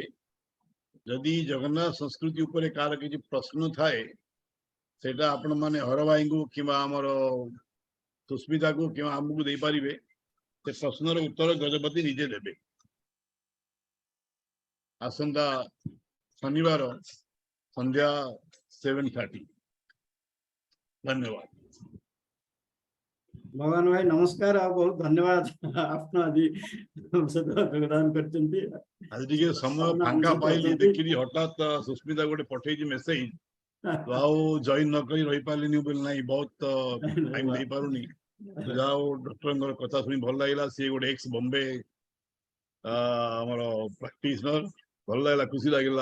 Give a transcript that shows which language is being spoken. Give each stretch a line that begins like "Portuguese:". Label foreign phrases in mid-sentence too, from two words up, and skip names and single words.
Odia: ଯଦି ଜଗନ୍ନାଥ ସଂସ୍କୃତି ଉପରେ କାହାର କିଛି ପ୍ରଶ୍ନ ଥାଏ ସେଟା ଆପଣ ମାନେ ହର ଭାଇଙ୍କୁ କିମ୍ବା ଆମର ସୁସ୍ମିତାକୁ କିମ୍ବା ଆମକୁ ଦେଇପାରିବେ ସେ ପ୍ରଶ୍ନର ଉତ୍ତର ଗଜପତି ନିଜେ ଦେବେ। ଆସନ୍ତା ଶନିବାର ସନ୍ଧ୍ୟା 7:30। ଧନ୍ୟବାଦ। ଭଗବାନ ଭାଇ ନମସ୍କାର ଆ ବହୁତ ଧନ୍ୟବାଦ ଆପଣ ଆଜି ସହିତ ଯୋଗଦାନ କରିଛନ୍ତି। ଆଜି ଟିକେ ସମୟ ଫାଙ୍କା ପାଇଲି ଦେଖିଲି ହଠାତ୍ ସୁସ୍ମିତା ଗୋଟେ ପଠେଇଛି ମେସେଜ ଆଉ ଜଏନ୍ ନ କରି ରହିପାରିଲିନି ବୋଲି ନାହିଁ ବହୁତ ଟାଇମ ଦେଇପାରୁନି। ଯାହା ହଉ ଡକ୍ଟରଙ୍କର କଥା ଶୁଣି ଭଲ ଲାଗିଲା। ସିଏ ଗୋଟେ ଏକ୍ସ ବମ୍ବେ ଆମର ପ୍ରାକ୍ଟିସନର ଭଲ ଲାଗିଲା ଖୁସି ଲାଗିଲା।